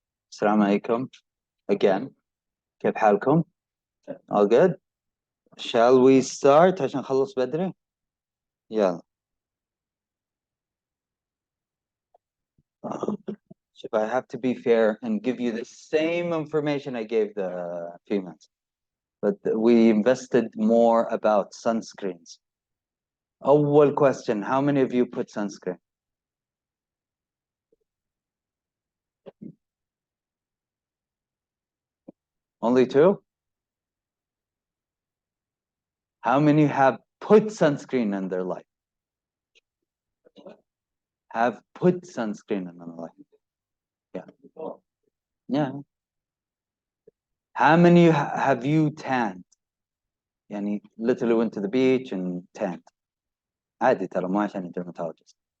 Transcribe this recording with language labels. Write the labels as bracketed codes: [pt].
[ar] السلام عليكم [en] again. [ar] كيف حالكم؟ [en] All good? Shall we start [ar] عشان نخلص بدري؟ يلا. [en] If I have to be fair and give you the same information I gave the females, but we invested more about sunscreens. [ar] أول [en] question, how many of you put sunscreen? Only two? How many have put sunscreen in their life? Have put sunscreen in their life? Yeah. Yeah. How many have you tanned? يعني literally went to the beach and tanned. [ar] عادي ترى ما عشان dermatologist.